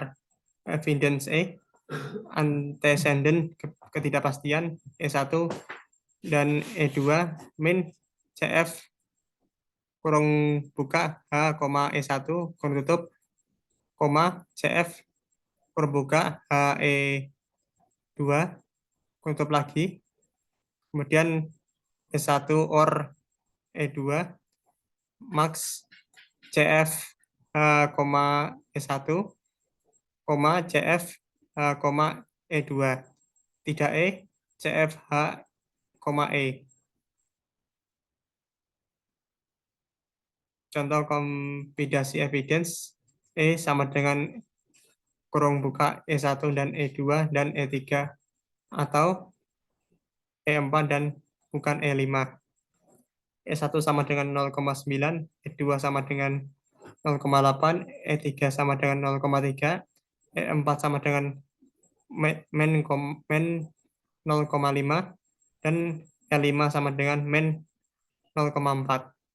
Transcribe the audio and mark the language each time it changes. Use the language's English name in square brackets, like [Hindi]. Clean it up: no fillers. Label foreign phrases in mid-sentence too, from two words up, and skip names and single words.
[English] Evidence antecedent [Indonesian] ketidakpastian E1 dan E2 min CF kurung buka H, E1 kurung tutup, CF kurung buka H, E2 kurung tutup lagi, kemudian E1 or E2 max CF H, E1, CF H, E2, tidak E, CF H, E. Contoh kombinasi evidence E sama dengan kurung buka E1 dan E2 dan E3 atau E4 dan bukan E5. E1 sama dengan 0,9, E2 sama dengan 0,8, E3 sama dengan 0,3, E4 sama dengan men 0,5, dan E5 sama dengan men 0,4.